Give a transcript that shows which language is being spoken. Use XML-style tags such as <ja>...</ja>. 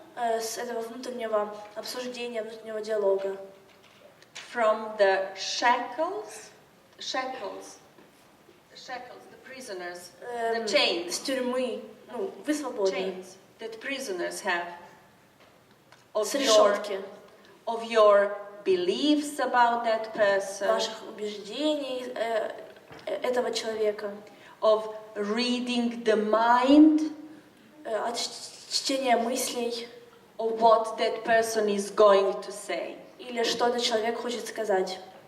<ru>с этого внутреннего обсуждения, внутреннего диалога.</ru> <en>from the shackles, the prisoners, the chains,</en> <ru>С тюрьмы. Вы свободны.</ru> <en>chains that prisoners have of</en> <ru>С решетки.</ru> <en>your beliefs about that person,</en> <ru>Ваших убеждений этого человека.</ru> <en>of reading the mind</en> <ru>От чтения мыслей.</ru> <en>of what that person is going to say.</en> <ru>Или что этот человек хочет сказать.</ru>